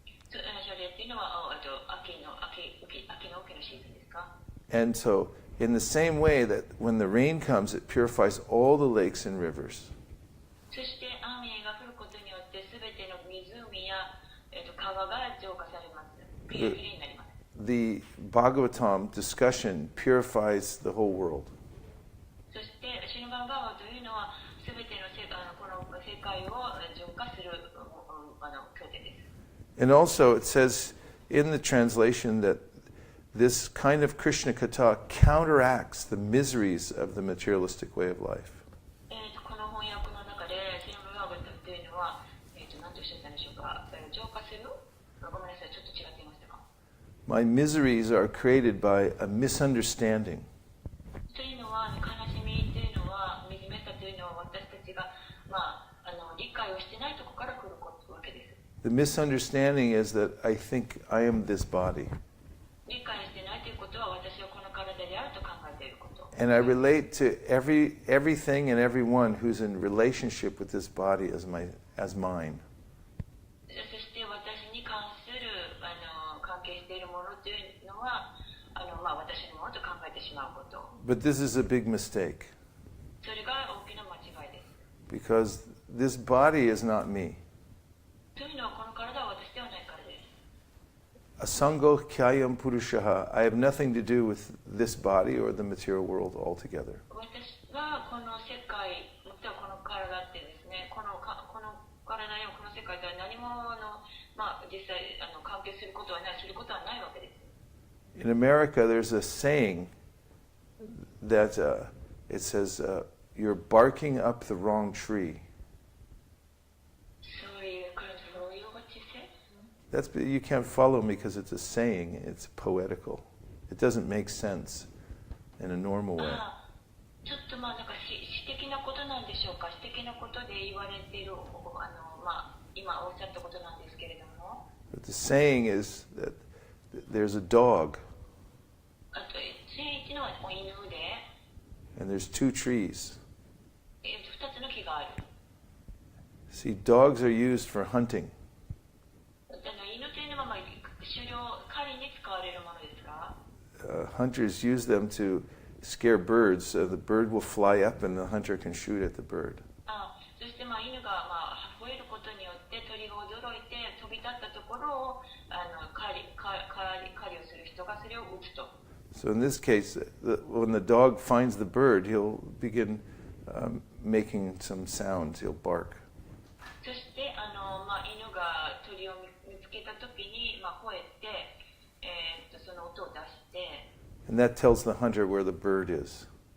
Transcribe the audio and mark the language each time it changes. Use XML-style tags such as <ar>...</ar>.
<ja>それっていうのは秋のシーズンですか？</ja> <en>And so, in the same way that when the rain comes, it purifies all the lakes and rivers.</en> <ja>そして雨が降ることによってすべての湖や川が浄化されます。きれいになります。</ja> <en>The Bhagavatam discussion purifies the whole world.</en> <ja>そしてシルバーバーワというのはすべてのこの世界を浄化する経典です。</ja> <en>And also, it says in the translation that this kind of Krishna Katha counteracts the miseries of the materialistic way of life.</en> <ja>この翻訳の中でシルバーバーワというのは何とおっしゃったんでしょうか？浄化する？ごめんなさい、ちょっと違っていましたか？</ja> <en>My miseries are created by a misunderstanding.</en> <ja>というのは、悲しみというのは、惨めさというのは私たちが、理解をしてないところから来るわけです。</ja> <en>The misunderstanding is that I think I am this body.</en> <ja>理解してないということは、私はこの体であると考えていること。</ja> <en>And I relate to everything and everyone who's in relationship with this body as mine.</en> <ja>そして私に関する関係しているものというのは、私のものと考えてしまうこと。</ja> <en>But this is a big mistake</en> <ja>それが大きな間違いです。</ja> <en>because this body is not me.</en> <ja>というのは、この体は私ではないからです。</ja> <sa>Asango kyayam purushaha.</sa> <en>I have nothing to do with this body or the material world altogether.</en> <ja>私はこの世界、またはこの体ってですね、この体やこの世界とは何も実際関係することはない、知ることはないわけです。</ja> <en>In America, there's a saying that it says, "You're barking up the wrong tree." Sorry, I couldn't follow you. What you said? You can't follow me because it's a saying. It's poetical. It doesn't make sense in a normal way.</en> <ja>ちょっとなんか詩的なことなんでしょうか。詩的なことで言われている今おっしゃったことなんですけれども。</ja> <en>But the saying is that there's a dog</en> <ja>あと聖一のはお犬で、</ja> <en>and there's two trees.</en> <ja>2つの木がある。</ja> <en>See, dogs are used for hunting.</en> <ja>犬というのは狩りに使われるものですか？</ja> <en>Hunters use them to scare birds, so the bird will fly up and the hunter can shoot at the bird.</en> <ja>そして犬が吠えることによって鳥が驚いて飛び立ったところを狩りをする人がそれを撃つと。</ja> <en>So in this case, when the dog finds the bird, he'll begin making some sounds. He'll bark.</en> <ja>そして犬が鳥を見つけたときに吠えて、その音を出して、</ja> <en>And that tells the hunter where the bird is.</en>